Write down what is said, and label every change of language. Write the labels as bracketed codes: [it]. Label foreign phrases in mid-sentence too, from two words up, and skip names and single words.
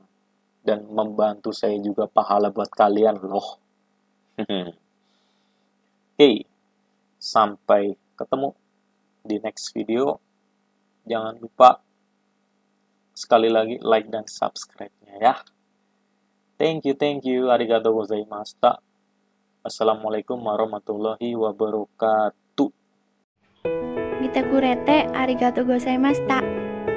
[id] Dan membantu saya juga pahala buat kalian loh. Hey, sampai ketemu di [en] next video. [id] Jangan lupa sekali lagi like dan subscribe-nya, ya. [en] Thank you. [ja] ありがとうございました. [ar] السلام عليكم ورحمة الله وبركاته. [ja] 見てくれてありがとうございました。